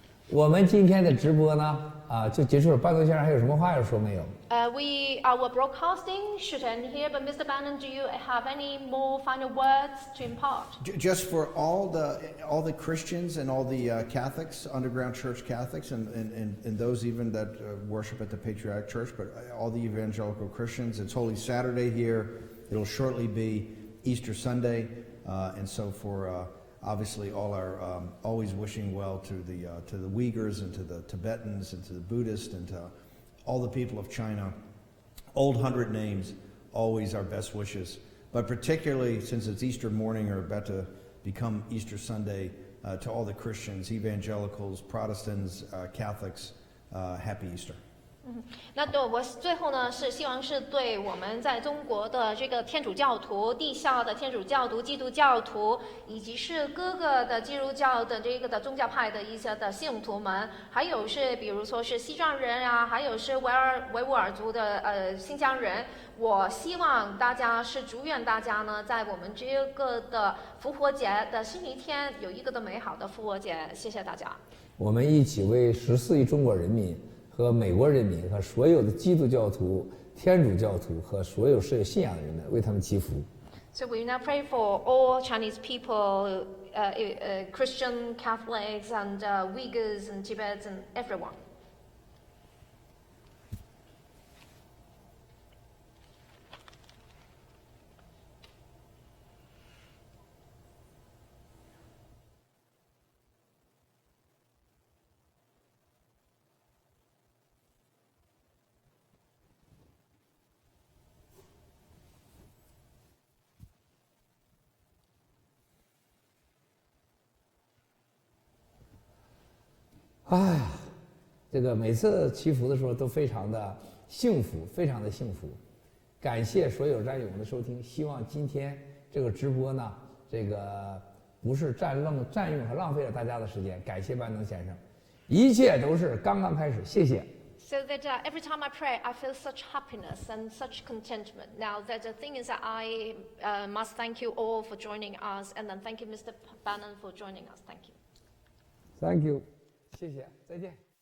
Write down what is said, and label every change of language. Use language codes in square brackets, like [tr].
[zh] 我们今天的直播呢，就结束了。班农先生还有什么话要说没有 [en] ？Our broadcasting should end here, but Mr. Bannon, do you have any more final words to impart? Just for all the Christians and all the Catholics, underground church Catholics, and those even that worship at the Patriotic Church, but all the evangelical Christians. It's Holy Saturday here. It'll shortly be Easter Sunday, and so for obviously all our always wishing well to the Uyghurs and to the Tibetans and to the Buddhists and to all the people of China. Old 100 names, always our best wishes. But particularly since it's Easter morning or about to become Easter Sunday, to all the Christians, evangelicals, Protestants, Catholics, happy Easter. [zh] 那对我最后呢是希望是对我们在中国的这个天主教徒、地下的天主教徒、基督教徒，以及是各个的基督教的这个的宗教派的一些的信徒们，还有是比如说是西藏人啊，还有是维吾尔族的新疆人，我希望大家是祝愿大家呢，在我们这个的复活节的星期天有一个的美好的复活节，谢谢大家。我们一起为14亿中国人民和美国人民和所有的基督教徒、天主教徒和所有是有信仰的人们，为他们祈福。 [en] So we now pray for all Chinese people, Christian, Catholics, and Uyghurs and Tibets and everyone. [zh] 哎呀，这个每次祈福的时候都非常的幸福，非常的幸福。感谢所有战友们的收听，希望今天这个直播呢，这个不是占用和浪费了大家的时间。感谢班农先生，一切都是刚刚开始，谢谢。 [en] So that every time I pray, I feel such happiness and such contentment. Now, the thing is that I must thank you all for joining us, and then thank you, Mr. Bannon, for joining us. Thank you. Thank you， [zh] 谢谢，再见。